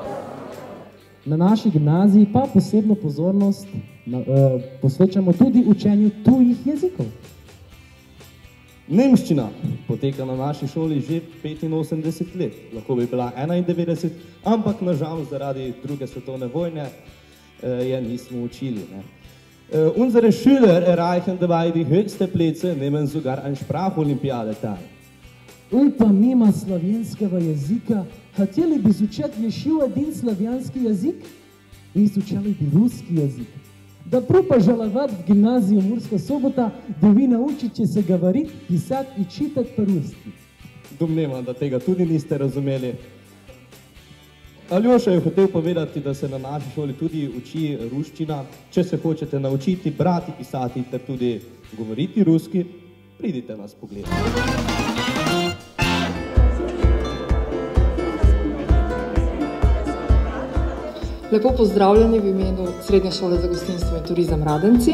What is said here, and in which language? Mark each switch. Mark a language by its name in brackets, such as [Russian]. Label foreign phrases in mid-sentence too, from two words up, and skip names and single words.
[Slovenian] Na naši gimnaziji pa posebno pozornost posvečamo tudi učenju tujih jezikov. Nemščina poteka na naši šoli že 85 let, lahko bi bila 91, ampak nažalost zaradi druge svetovne vojne je nismo učili. [German] Unsere Schüler erreichen dabei die höchste Plätze, nehmen sogar an Spracholympiade teil. [Russian] И помимо славянского языка, хотели бы изучать еще один славянский язык и изучали бы русский язык. Добро пожаловать в гимназию Мурска Sobota, да вы научите се говорить, писать и читать по-русски. [Slovenian] Domnevam, da tega tudi niste razumeli. Aljoša je hotel povedati, da se na naši šoli tudi uči ruščina. Če se hočete naučiti brati, pisati ter tudi govoriti ruski, pridite nas pogledati. Lepo pozdravljeni v imenu Srednje šole za gostinstvo in turizem Radenci.